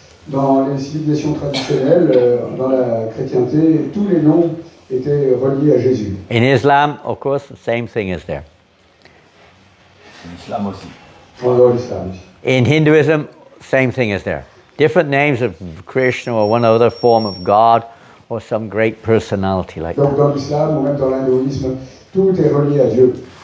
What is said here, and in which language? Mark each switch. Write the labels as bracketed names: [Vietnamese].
[French] Dans les civilisations traditionnelles, dans la chrétienté, tous les noms étaient reliés à Jésus. [English] In Islam, of course, the same thing is there. [French] L'islam aussi. Dans l'islam aussi. [English] In Hinduism, same thing is there. Different names of Krishna or one other form of God or some great personality like [French] Donc [English] that. [French] dans l'islam ou même dans l'hindouisme, tout est relié à Dieu.